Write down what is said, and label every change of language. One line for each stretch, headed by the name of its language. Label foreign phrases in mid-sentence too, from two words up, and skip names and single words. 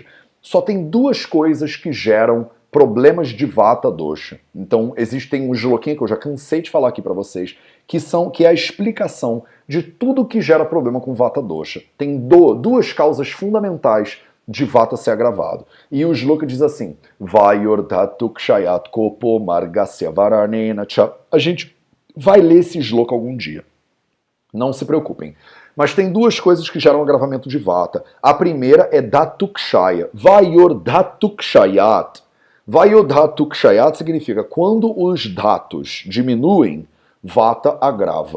Portuguese: Só tem duas coisas que geram problemas de Vata Dosha. Então existem um shlokim que eu já cansei de falar aqui para vocês, que é a explicação de tudo que gera problema com Vata Dosha. Tem duas causas fundamentais de Vata ser agravado. E o shloka diz assim:
Sanskrit: वायोर्धातु क्षयात् कोपो मार्गस्य वरणेन च.
Portuguese: A gente vai ler esse shloka algum dia. Não se preocupem. Mas tem duas coisas que geram agravamento de Vata. A primeira é Datukshaya.
Sanskrit: Vayordhatukshayat.
Portuguese: Vayordhatukshayat significa quando os datos diminuem, Vata agrava.